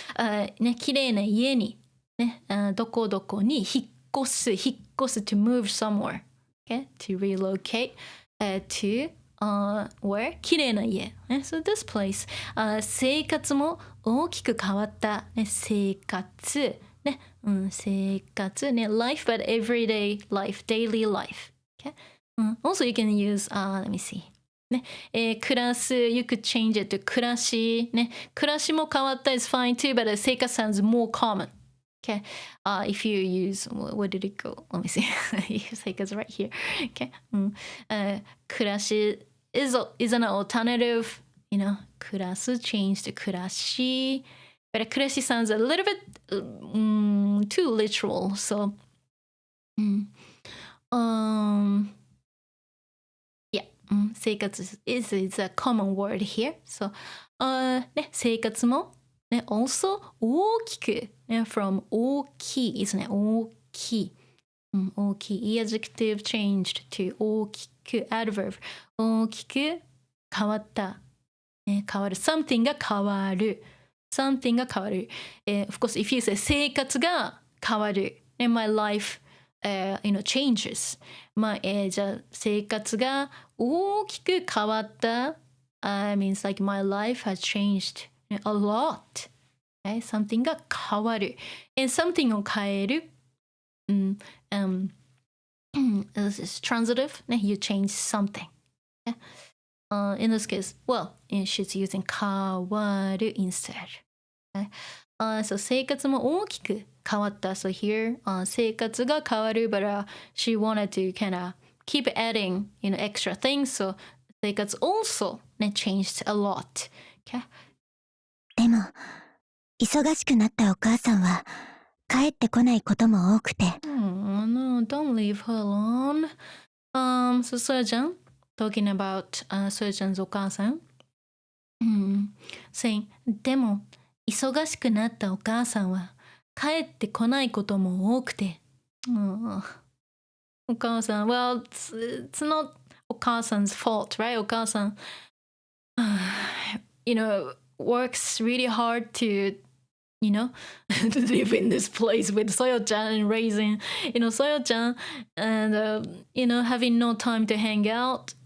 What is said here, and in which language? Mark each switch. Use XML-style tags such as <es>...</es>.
<en>ね、綺麗な家にね、</en> <ja>どこどこに引っ越す</ja> <en>to move somewhere, okay, to relocate, to where 綺麗な家、ね、so this place、生活も大きく変わった、ね、生活ね、生活ね life but everyday life daily life、okay? Also you can use let me see ね、暮らす you could change it to 暮らしね</en> <ja>暮らしも変わった</ja> <en>is fine too but 生活 sounds more common Okay. If you use, where did it go? Let me see. Because right here. Okay. 暮らし is an alternative, you know, 暮らす changed to 暮らし. But 暮らし sounds a little bit too literal. So, yeah, 生活 is a common word here.</en> <ja>So, ね、生活もね、also 大きく、ね、from 大きいですね、大きい。</ja> <en>大きい adjective changed to 大きく adverb 大きく変わった、ね、変わる something が変わる something が変わる、of course if you say 生活が変わる、ね、my life changes、</en> <ja>じゃあ生活が大きく変わった、</ja> <en>means like my life has changed a lot、something が変わる and something を変える、this is transitive, you change something. In this case, well, she's using 変わる instead. So 生活も大きく変わった。 So here, 生活が変わる but she wanted to kind of keep adding, extra things. So 生活 also changed a lot. Okay?</en> <ja>でも、忙しくなったお母さんは帰ってこないことも多くて。</ja> <en>No, don't leave her alone. So Soyo-chan, talking about Soyo-chan's お母さん。</en> <ja>saying, でも、忙しくなったお母さんは帰ってこないことも多くて。</ja> <en>お母さん、well, it's not お母さん's fault, right? お母さん、works really hard to live in this place with Soyo-chan and raising, Soyo-chan and, having no time to hang out.</en>